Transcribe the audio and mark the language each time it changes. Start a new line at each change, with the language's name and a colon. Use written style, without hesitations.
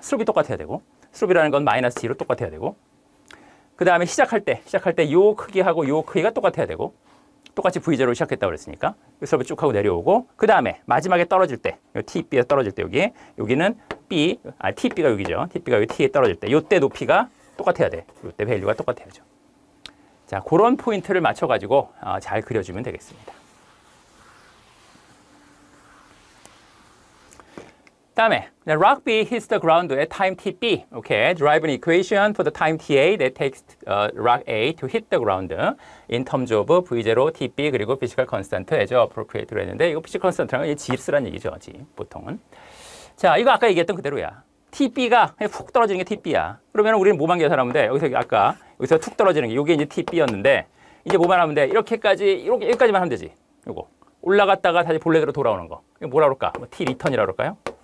Korean: 슬롭이 똑같아야 되고, 슬롭이라는 건 마이너스 G로 똑같아야 되고, 그 다음에 시작할 때 요 크기하고 요 크기가 똑같아야 되고, 똑같이 V0로 시작했다고 그랬으니까 슬롭이 쭉 하고 내려오고, 그 다음에 마지막에 떨어질 때, TB에 떨어질 때 여기는 TB가 여기죠. TB가 여기 T에 떨어질 때 요때 높이가 똑같아야 돼. 요때 밸류가 똑같아야죠. 자, 그런 포인트를 맞춰가지고 잘 그려주면 되겠습니다. 다음에
English: rock B hits the ground at time tb. Okay, derive an equation for the time ta that takes rock A to hit the ground in terms of v0, tb 그리고 physical constant as appropriate로
Korean: 했는데 이거 physical constant라는 건 G쓰란 얘기죠, G 보통은. 자, 이거 아까 얘기했던 그대로야. tb가 훅 떨어지는 게 tb야. 그러면 우리는 뭐만 계산하면 돼? 여기서 툭 떨어지는 게 이게 이제 tb였는데 이제 뭐만 하면 돼? 이렇게까지 여기까지만 하면 되지. 요거 올라갔다가 다시 본래대로 돌아오는 거. 이거 뭐라 그럴까? 뭐 t 리턴이라 그럴까요?